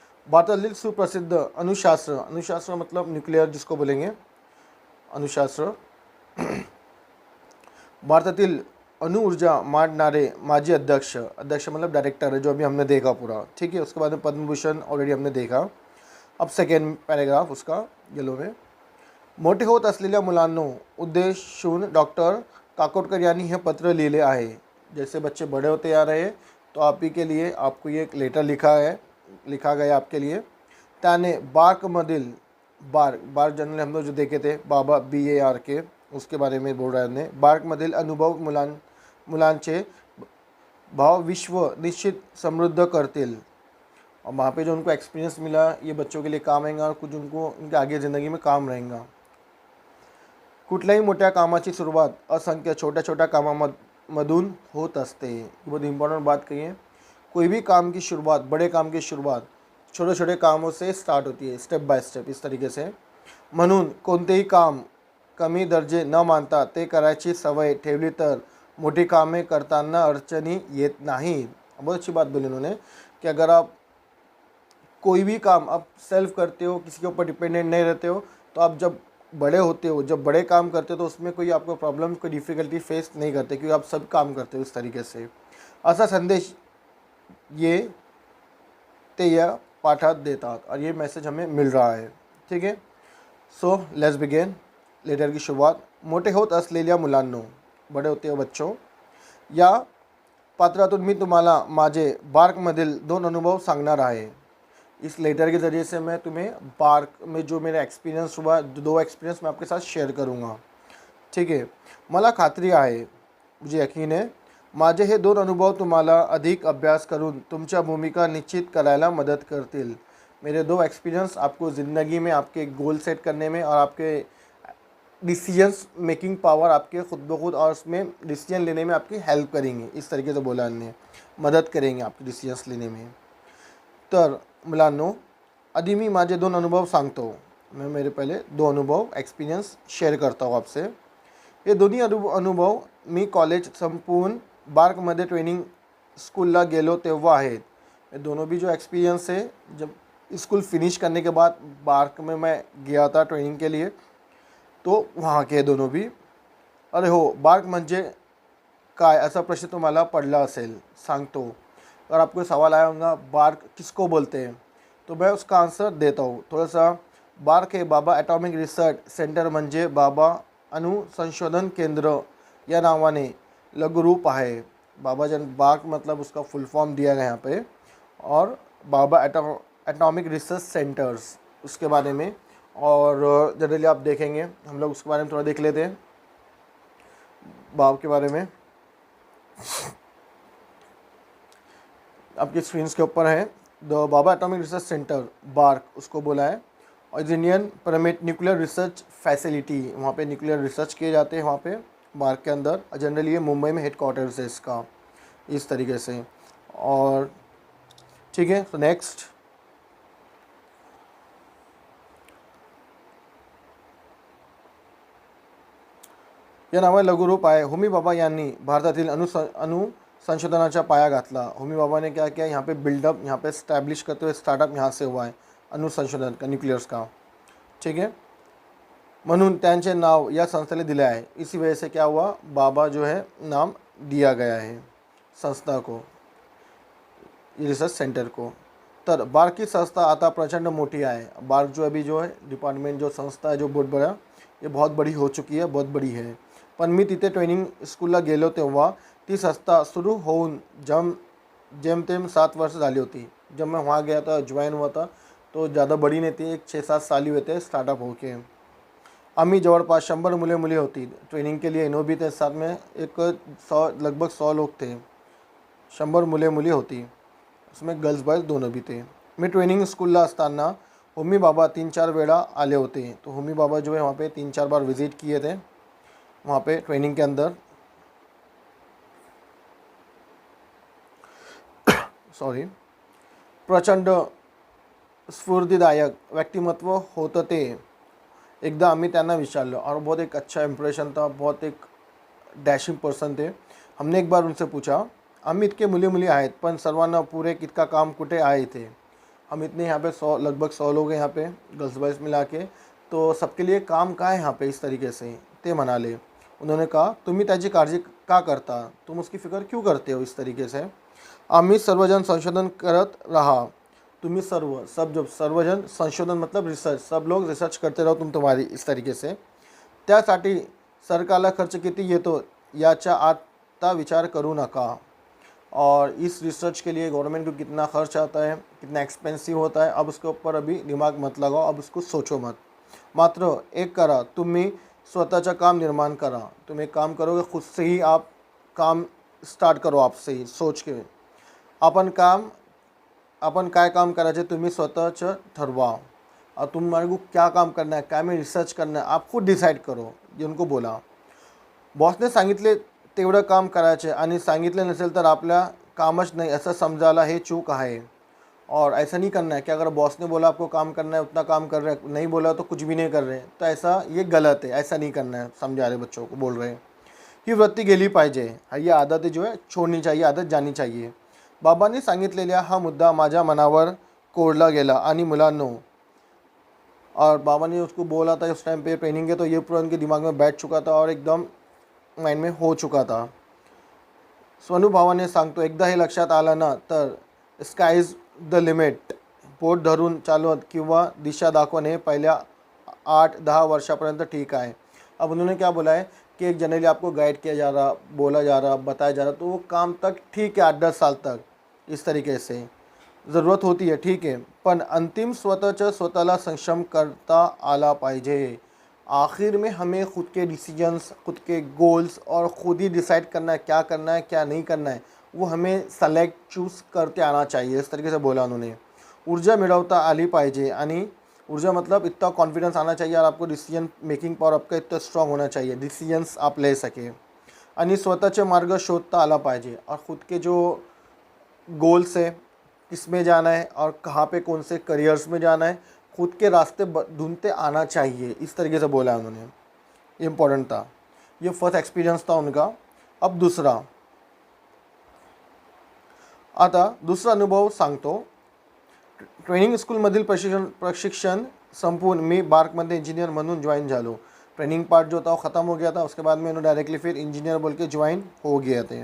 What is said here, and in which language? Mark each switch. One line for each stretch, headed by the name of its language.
Marathi: भारतातील सुप्रसिद्ध अणुशास्त्र, अणुशास्त्र
Hindi: मतलब न्यूक्लियर जिसको बोलेंगे अणुशास्त्र,
Marathi: भारतातील अणु ऊर्जा मांडणारे माजी अध्यक्ष,
Hindi: अध्यक्ष मतलब डायरेक्टर है, जो अभी हमने देखा पूरा, ठीक है। उसके बाद में पद्म भूषण ऑलरेडी हमने देखा। अब सेकेंड पैराग्राफ उसका येलो में,
Marathi: मोठे होत असलेल्या मुलांनो उद्देशून डॉक्टर काकोडकर यांनी हे पत्र लिहिले आहे।
Hindi: जैसे बच्चे बड़े होते आ रहे हैं, तो आप ही के लिए आपको ये एक लेटर लिखा गया आपके लिए।
Marathi: त्याने बार्कमधील,
Hindi: बार्क जनरल हम लोग जो देखे थे बाबा BAR के, उसके बारे में बोल रहा है हमने।
Marathi: बार्कमधील अनुभव मुलांचे भाव विश्व निश्चित समृद्ध करतील,
Hindi: और वहाँ पे जो उनको एक्सपीरियंस मिला ये बच्चों के लिए काम आएगा और कुछ उनको उनके आगे ज़िंदगी में काम रहेगा।
Marathi: कुठल्याही मोठ्या कामाची सुरुवात असंख्य छोट्या छोट्या कामामधून होत असते।
Hindi: बहुत इंपॉर्टेंट बात कही है। कोई भी काम की शुरुआत, बड़े काम की शुरुआत छोटे छोटे कामों से स्टार्ट होती है, स्टेप बाय स्टेप इस तरीके से।
Marathi: म्हणून कोणतेही काम कमी दर्जे न मानता ते करायची सवय ठेवली तर मोठी कामे करताना अडचणी येत नाही।
Hindi: बहुत अच्छी बात बोली उन्होंने कि अगर आप कोई भी काम आप सेल्फ करते हो, किसी के ऊपर डिपेंडेंट नहीं रहते हो, तो आप जब बड़े होते हो, जब बड़े काम करते हो, तो उसमें कोई आपको प्रॉब्लम, कोई डिफ़िकल्टी फेस नहीं करते, क्योंकि आप सब काम करते हो इस तरीके से।
Marathi: असा संदेश ये ते या पाठात देतात,
Hindi: और ये मैसेज हमें मिल रहा है, ठीक है। Let's begin. लेटर की शुरुआत।
Marathi: मोठे होत असलेल्या मुलांनो,
Hindi: बड़े होते हो बच्चों,
Marathi: या पात्रातून मी तुम्हाला माझे बार्कमधील 2 अनुभव सांगणार आहे।
Hindi: इस लेटर के ज़रिए से मैं तुम्हें बार्क में जो मेरा एक्सपीरियंस हुआ, 2 एक्सपीरियंस मैं आपके साथ शेयर करूँगा, ठीक है।
Marathi: मला खात्री आहे,
Hindi: मुझे यकीन है,
Marathi: माझे हे 2 अनुभव तुम्हाला अधिक अभ्यास करून तुमच्या भूमिका निश्चित करायला मदत करतील।
Hindi: मेरे 2 एक्सपीरियंस आपको ज़िंदगी में आपके गोल सेट करने में और आपके डिसीजंस मेकिंग पावर आपके खुद ब खुद और उसमें डिसीजन लेने में आपकी हेल्प करेंगे। इस तरीके से बोला हमने, मदद करेंगे आपके डिसीजंस लेने में।
Marathi: तर मुलांनो, आधी मी माझे 2 अनुभव सांगतो।
Hindi: मैं मेरे पहले 2 अनुभव एक्सपीरियंस शेअर करता हूँ आपसे।
Marathi: ये दोन्ही अनुभव मी कॉलेज संपवून बार्कमध्ये ट्रेनिंग स्कूलला गेलो तेव्हा आहेत।
Hindi: ये दोनों भी जो एक्सपीरियंस है, जब स्कूल फिनिश करने के बाद बार्क में मैं गया था ट्रेनिंग के लिए, तो वहाँ के दोनों भी।
Marathi: अरे हो, बार्क म्हणजे काय असा प्रश्न तुम्हाला पडला असेल, सांगतो।
Hindi: अगर आपको सवाल आया होगा बार्क किसको बोलते हैं, तो मैं उसका आंसर देता हूँ थोड़ा सा।
Marathi: बार्क हे बाबा एटॉमिक रिसर्च सेंटर म्हणजे बाबा अणु संशोधन केंद्र या नावाने लघुरूप आहे।
Hindi: बाबा बार्क मतलब उसका फुल फॉर्म दिया गया यहाँ पे, और बाबा एटॉमिक रिसर्च सेंटर्स उसके बारे में। और जनरली आप देखेंगे, हम लोग उसके बारे में थोड़ा देख लेते हैं बाब के बारे में। आपकी स्क्रीन के ऊपर है the Baba atomic research centre bark उसको बोला है, और Indian permit nuclear research facility, वहाँ पे न्यूक्लियर रिसर्च किए जाते हैं वहाँ पे बार्क के अंदर। जनरली ये मुंबई में हेडक्वार्टर्स है इसका, इस तरीके से। और ठीक है, तो नेक्स्ट
Marathi: या नावाने लघुरूप आहे। होमी बाबा यांनी भारतातील संशोधनाचा पाया घातला।
Hindi: होमी बाबा ने क्या किया, यहाँ पे बिल्डअप, यहाँ पे स्टैब्लिश करते हुए स्टार्टअप यहाँ से हुआ है अनुसंशोधन का, न्यूक्लियर्स का। ठीक है,
Marathi: म्हणून त्यांचे नाव या संस्थेला दिले आहे।
Hindi: इसी वजह से क्या हुआ, बाबा जो है नाम दिया गया है संस्था को, रिसर्च सेंटर को।
Marathi: तर बार्क की संस्था आता प्रचंड मोठी आहे।
Hindi: बार्क जो अभी जो है डिपार्टमेंट, जो संस्था है, जो बहुत बड़ा, ये बहुत बड़ी हो चुकी है, बहुत बड़ी है।
Marathi: पण मी तिथे ट्रेनिंग स्कूलला गेलो तेव्हा ती संस्था सुरू होऊन जेमतेम 7 वर्ष झाली होती।
Hindi: जब मैं वहाँ गया था, ज्वाइन हुआ था, तो ज़्यादा बड़ी नहीं थी, एक 6-7 साल ही हुए थे स्टार्टअप होके।
Marathi: आम्ही जवळपास 100 मुले होती
Hindi: ट्रेनिंग के लिए, इन्हों भी थे साथ में, लगभग 100 लोग थे।
Marathi: 100 मुले होती,
Hindi: उसमें गर्ल्स बॉयज दोनों भी थे।
Marathi: मी ट्रेनिंग स्कूलला असताना होमी बाबा 3-4 वेळा आले होते।
Hindi: तो होमी बाबा जो है वहाँ पे 3-4 बार विजिट किए थे वहाँ पे ट्रेनिंग के अंदर।
Marathi: सॉरी, प्रचंड स्फूर्तिदायक व्यक्तिमत्व होतं ते। एकदा आम्ही त्यांना विचारलं
Hindi: और बहुत एक अच्छा इम्प्रेशन था, बहुत एक डैशिंग पर्सन थे। हमने एक बार उनसे पूछा,
Marathi: आम्ही इतके मुली आहेत पण सर्वांना पुरे कितना काम कुठे आहे थे।
Hindi: हम इतने यहाँ पे लगभग 100 लोग हैं यहाँ पे, गर्ल्स बॉयज़ मिला के, तो सबके लिए काम का है यहाँ पे इस तरीके से।
Marathi: ते म्हणाले,
Hindi: उन्होंने कहा,
Marathi: तुम्ही त्याची काळजी का करता,
Hindi: तुम उसकी फिक्र क्यों करते हो इस तरीके से।
Marathi: आम्ही सर्वजन संशोधन करत रहा।
Hindi: तुम्ही जब सर्वजन संशोधन मतलब रिसर्च, सब लोग रिसर्च करते रहो तुम्हारी इस तरीके से।
Marathi: त्यासाठी सरकारला खर्च किती येतो याचा आता विचार करू नका।
Hindi: और इस रिसर्च के लिए गवर्नमेंट को कितना खर्च आता है, कितना एक्सपेंसिव होता है, अब उसके ऊपर अभी दिमाग मत लगाओ, अब उसको सोचो मत।
Marathi: मात्र एक करा, तुम्ही स्वतःचं काम निर्माण करा।
Hindi: तुम एक काम करोगे, खुद से ही आप काम स्टार्ट करो, आपसे ही सोच के।
Marathi: आपण काय काम करायचे तुम्ही स्वतःचं ठरवा,
Hindi: और तुम्हारे को क्या काम करना है, क्या में रिसर्च करना है, आप खुद डिसाइड करो, ये उनको बोला।
Marathi: बॉसने सांगितले तेवढं काम करायचे आणि सांगितले नसेल तर आपल्या कामच नाही असं समजायला हे चूक आहे।
Hindi: और ऐसा नहीं करना है कि अगर बॉस ने बोला आपको काम करना है उतना काम कर रहे हैं, नहीं बोला तो कुछ भी नहीं कर रहे हैं, तो ऐसा ये गलत है, ऐसा नहीं करना है, समझा रहे बच्चों को, बोल रहे हैं।
Marathi: ही वृत्ती गेली पाहिजे,
Hindi: ही आदत जो है छोड़नी चाहिए, आदत जानी चाहिए।
Marathi: बाबांनी सांगितलेल्या हा मुद्दा माझ्या मनावर कोरला गेला आणि मुलांनो,
Hindi: और बाबा ने उसको बोला था उस टाइम पे ट्रेनिंग के, तो ये पूरा उनके दिमाग में बैठ चुका था और एकदम माइंड में हो चुका था।
Marathi: स्वानुभवाने सांगतो, एकदा हे लक्षात आलं ना तर स्काय इज द लिमिट। बोट धरून चालवत किंवा दिशा दाखवणे पहिल्या 8-10 वर्षापर्यंत ठीक आहे।
Hindi: अब उन्होंने क्या बोला है कि एक जनरली आपको गाइड किया जा रहा, बोला जा रहा, बताया जा रहा, तो वो काम तक ठीक है 8-10 साल तक इस तरीके से ज़रूरत होती है, ठीक है,
Marathi: पण अंतिम स्वतःला सक्षम करता आला पाहिजे।
Hindi: आखिर में हमें खुद के डिसीजंस, खुद के गोल्स और खुद ही डिसाइड करना है क्या करना है क्या नहीं करना है, वो हमें सेलेक्ट चूज़ करते आना चाहिए, इस तरीके से बोला उन्होंने।
Marathi: ऊर्जा मिळवता आली पाहिजे, आणि
Hindi: ऊर्जा मतलब इतना कॉन्फिडेंस आना चाहिए और आपको डिसीजन मेकिंग पावर आपका इतना स्ट्रांग होना चाहिए, डिसीजंस आप ले सके,
Marathi: आणि स्वतःचे मार्ग शोधता आला पाहिजे,
Hindi: और ख़ुद के जो गोल्स है, किस में जाना है और कहाँ पे कौन से करियर्स में जाना है, खुद के रास्ते ढूंढते आना चाहिए, इस तरीके से बोला है उन्होंने। ये इम्पोर्टेंट था, ये फर्स्ट एक्सपीरियंस था उनका। अब दूसरा,
Marathi: आता दुसरा अनुभव सांगतो। ट्रेनिंग स्कूलमधील प्रशिक्षण संपूर्ण मी बार्कमध्ये इंजीनियर म्हणून ज्वाइन झालो।
Hindi: ट्रेनिंग पार्ट जो था वो ख़त्म हो गया था, उसके बाद में उन्होंने डायरेक्टली फिर इंजीनियर बोल के ज्वाइन हो गए थे।